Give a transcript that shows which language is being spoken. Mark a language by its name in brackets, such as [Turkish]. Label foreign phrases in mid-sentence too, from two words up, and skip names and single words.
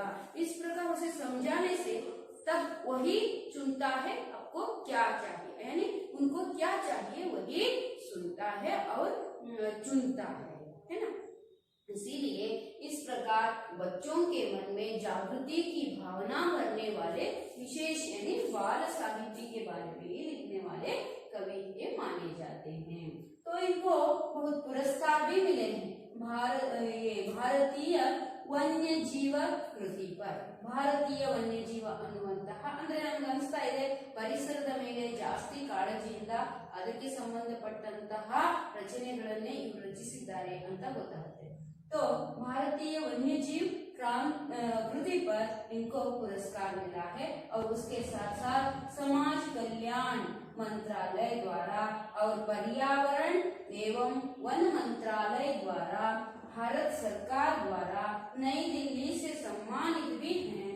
[Hindi] इस प्रकार उसे समझाने से तब वही चुनता है आपको क्या चाहिए, यानी उनको क्या चाहिए वही सुनता है और चुनता है ना. इसीलिए इस प्रकार बच्चों के मन में जागृति की भावना भरने वाले विशेष यानी बाल साहित्य के बारे में लिखने वाले कवि ये माने जाते हैं. तो इनको बहुत पुरस्कार भी मिले हैं. [Kannada] ಭಾರತೀಯ ವನ್ಯಜೀವ ಕೃತಿ ಪರ್, ಭಾರತೀಯ ವನ್ಯಜೀವ ಅನ್ನುವಂತಹ, ಅಂದ್ರೆ ನಮ್ಗೆ ಅನಿಸ್ತಾ ಇದೆ ಪರಿಸರದ ಮೇಲೆ ಜಾಸ್ತಿ ಕಾಳಜಿಯಿಂದ ಅದಕ್ಕೆ ಸಂಬಂಧಪಟ್ಟಂತಹ ರಚನೆಗಳನ್ನೇ ಇವರು ರಚಿಸಿದ್ದಾರೆ ಅಂತ ಗೊತ್ತಾಗುತ್ತೆ. [Hindi] तो भारतीय वन्य जीव कृति पर इनको पुरस्कार मिला है. और उसके साथ साथ समाज कल्याण मंत्रालय द्वारा और पर्यावरण एवं वन मंत्रालय द्वारा, भारत सरकार द्वारा नई दिल्ली से सम्मानित भी हैं.